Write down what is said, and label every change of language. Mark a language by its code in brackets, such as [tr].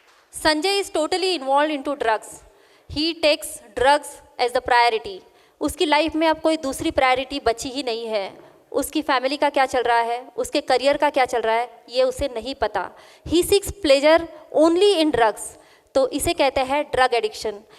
[en] Sanjay is totally involved into drugs. He takes drugs as the priority. [hi] उसकी life में अब कोई दूसरी प्रायोरिटी बची ही नहीं है। उसकी फैमिली का क्या चल रहा है, उसके करियर का क्या चल रहा है, ये उसे नहीं पता। [en] He seeks pleasure only in drugs. [hi] तो इसे कहते हैं ड्रग एडिक्शन।